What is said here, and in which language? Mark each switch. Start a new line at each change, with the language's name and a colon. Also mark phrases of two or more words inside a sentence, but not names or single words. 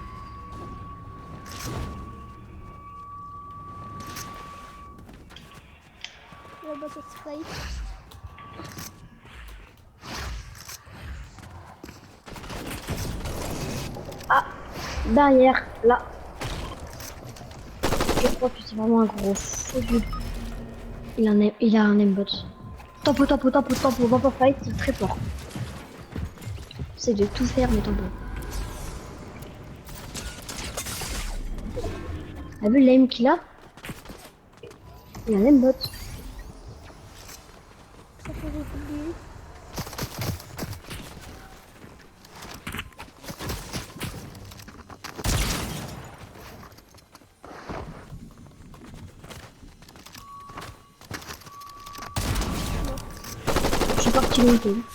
French: La bateau sprite. Ah, derrière, là. Je crois que c'est vraiment un gros faux jeu. Il a un aimbot. Tempo, tempo, tempo, tempo, tempo fight, c'est très fort. C'est de tout faire, mais tempo. T'as vu l'aim qu'il a? Il a un aimbot. Ça fait des coups. Je suis parti longtemps.